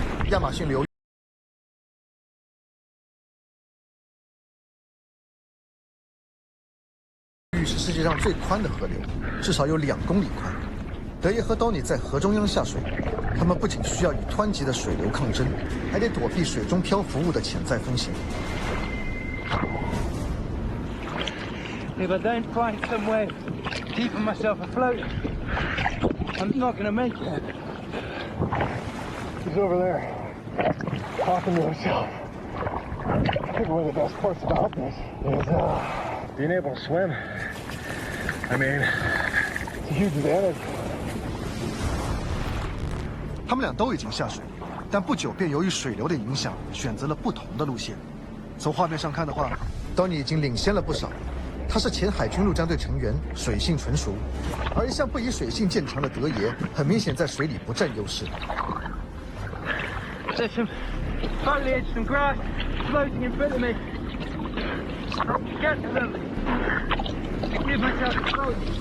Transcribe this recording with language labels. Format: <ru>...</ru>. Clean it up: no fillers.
<zh>亚马逊流域是世界上最宽的河流，至少有2公里宽。德爷和 Donnie 在河中央下水，他们不仅需要与湍急的水流抗争，还得躲避水中漂浮物的潜在风险。</zh> <en>If I don't find some way keeping myself afloat, I'm not going to make it. He's over there, talking to himself. I think one of the best parts about this is being able to swim. I mean, it's a huge advantage.</en> <zh>他们俩都已经下水，但不久便由于水流的影响，选择了不同的路线。从画面上看的话 ，Donnie 已经领先了不少。他是前海军陆战队成员，水性纯熟，而一向不以水性见长的德爷，很明显在水里不占优势。</zh> <en>There's some foliage, some grass floating in front of me. Get to them. Give myself a float.</en>